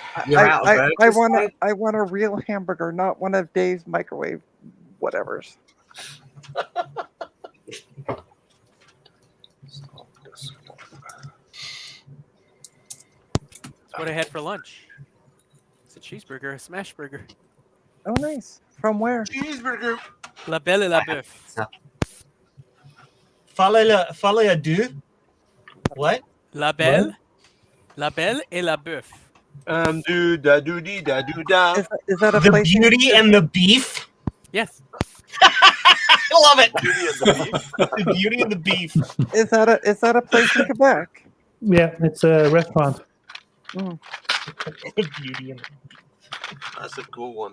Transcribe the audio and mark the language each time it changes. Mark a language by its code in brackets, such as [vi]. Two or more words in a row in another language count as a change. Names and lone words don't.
[en] I want a real hamburger, not one of Dave's microwave whatevers. That's what I had for lunch. It's a cheeseburger, a smash burger. Oh, nice. From where? Cheeseburger. La Belle et la Boeuf. [fr] Fallait à deux. What? [en] La Belle et la Boeuf. Do da do dee da do da. Is that a The place? Beauty and the Beef. Yes. I love it. Beauty and the beef. The Beauty and the Beef. Is that a place in Quebec? Yeah, it's a restaurant. Mm. The Beauty and the That's a cool one.